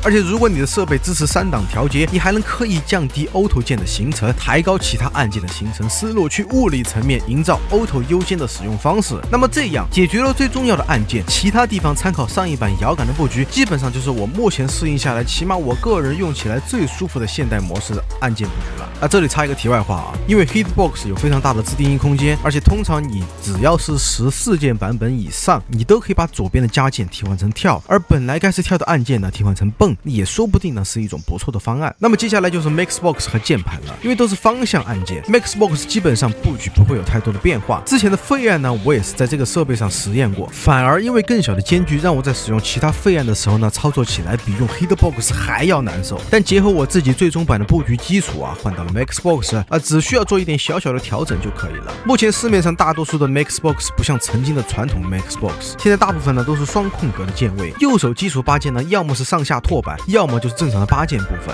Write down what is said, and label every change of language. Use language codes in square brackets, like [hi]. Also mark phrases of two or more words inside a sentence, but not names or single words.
[zh] 而且如果你的設備支持3檔調節，你還能刻意降低 Auto 鍵的行程，抬高其他按鍵的行程思路，去物理層面營造 Auto 優先的使用方式。那麼這樣解決了最重要的按鍵，其他地方參考上一版搖桿的布局，基本上就是我目前適應下來，起碼我個人用起來最舒服的現代模式的按鍵布局了。這裡插一個題外話啊，因為 Hitbox 有非常大的自定義空間，而且通常你只要是14鍵版本以上，你都可以把左邊的加鍵替換成跳，而本來該是跳的按鍵呢替換成蹦，也說不定呢是一種不錯的方案。那麼接下來就是 Maxbox 和鍵盤了，因為都是方向按鍵 ，Maxbox 基本上布局不會有太多的變化。之前的廢案呢，我也是在這個設備上實驗過，反而因為更小的間距，讓我在使用其他廢案的時候呢，操作起來比用 Hitbox 還要難受。但結合我自己最終版的布局基礎啊，換到了 Maxbox 只需要做一點小小的調整就可以了。目前市面上大多數的 Maxbox 不像曾經的傳統 Maxbox， 現在大部分呢都是雙空格的鍵位，右手基礎8鍵呢，要麼是上下拓板，要麼就是正常的8鍵部分。